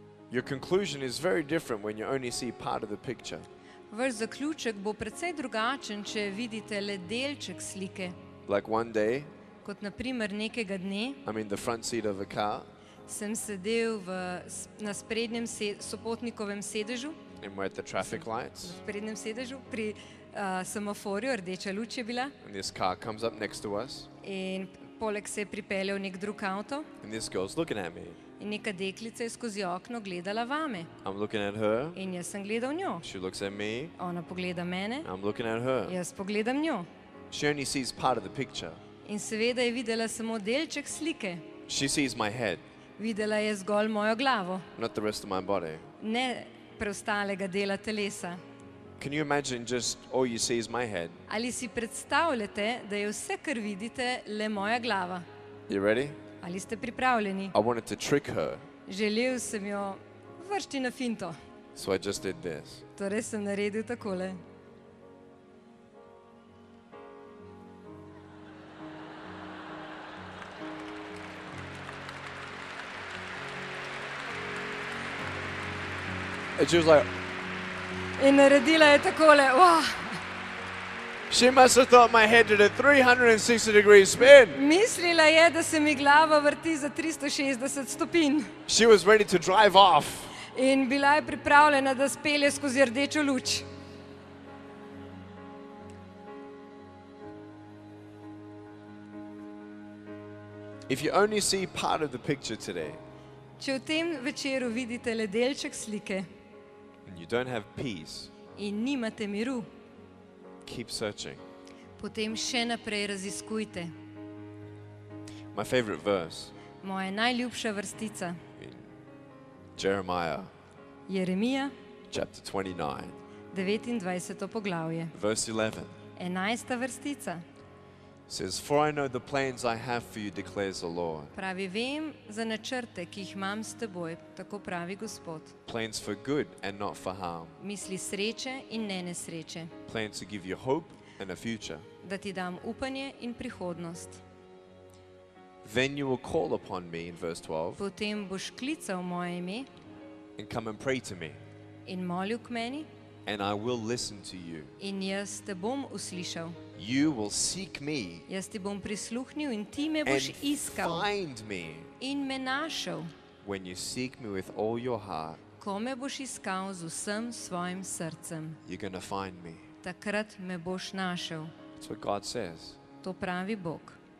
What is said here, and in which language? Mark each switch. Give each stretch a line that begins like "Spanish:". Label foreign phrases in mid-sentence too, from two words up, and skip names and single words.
English: Your conclusion is very different when you only see part of the picture.
Slovenian: Vaš zaključek bo precej drugačen, če vidite le delček slike.
English: Like one day,
Slovenian: Kot na primer nekega dne
English: I'm in the front seat of a car
Slovenian: sem sedel na sprednjem sopotnikovem sedežu,
English: and we're at the traffic lights,
Slovenian: sprednjem sedežu pri semaforju, rdeča luč je bila
English: and this car comes up next to us,
Slovenian: in poleg se je pripeljal nek drug avto
English: and this girl's looking at me.
Slovenian: in neka deklica je skozi okno gledala vame.
English: I'm looking at her,
Slovenian: In jaz sem gledal njo.
English: she looks at me,
Slovenian: Ona pogleda mene,
English: I'm looking at her.
Slovenian: jaz pogledam njo.
English: She only sees part of the picture.
Slovenian: In seveda je videla samo delček slike.
English: She sees my head,
Slovenian: Videla je zgolj mojo glavo,
English: not the rest of my body.
Slovenian: ne preostalega dela telesa.
English: Can you imagine just all you see is my head?
Slovenian: Ali si predstavljate, da je vse, kar vidite, le moja glava?
English: You ready?
Slovenian: Ali ste pripravljeni?
English: I wanted to trick her,
Slovenian: Želel sem jo vršti na finto.
English: so I just did this.
Slovenian: Torej sem naredil takole.
English: And she was like,
Slovenian: In naredila je takole.
English: Wow. she must have thought my head did a 360-degree spin.
Slovenian: Mislila je, da se mi glava vrti za 360 stopinj.
English: She was ready to drive off.
Slovenian: In bila je pripravljena, da spelje skozi rdečo luč.
English: If you only see part of the picture today
Slovenian: Če v tem večeru vidite le delček slike
English: and you don't have peace,
Slovenian: in nimate miru,
English: keep searching.
Slovenian: potem še naprej raziskujte.
English: My favorite verse,
Slovenian: Moja najljubša vrstica,
English: Jeremiah
Slovenian: Jeremija,
English: chapter 29,
Slovenian: 29. poglavje,
English: verse 11,
Slovenian: 11. vrstica.
English: says, "For I know the plans I have for you, declares the Lord.
Slovenian: Pravi, vem za načrte, ki jih imam s teboj, tako pravi Gospod.
English: Plans for good and not for harm.
Slovenian: Misli sreče in ne nesreče,
English: Plans to give you hope and a future.
Slovenian: da ti dam upanje in prihodnost.
English: Then you will call upon me," in verse 12,
Slovenian: Potem boš klical moje ime
English: "and come and pray to me,
Slovenian: in molil k meni
English: and I will listen to you.
Slovenian: in jaz te bom uslišal.
English: You will seek me
Slovenian: Jaz ti bom prisluhnil in ti me
English: and
Slovenian: boš iskal
English: find me
Slovenian: in me našel,
English: when you seek me with all your heart.
Slovenian: ko me boš iskal z vsem svojim srcem.
English: You're going to find me."
Slovenian: Takrat me boš našel.
English: That's what God says.
Slovenian: To pravi Bog.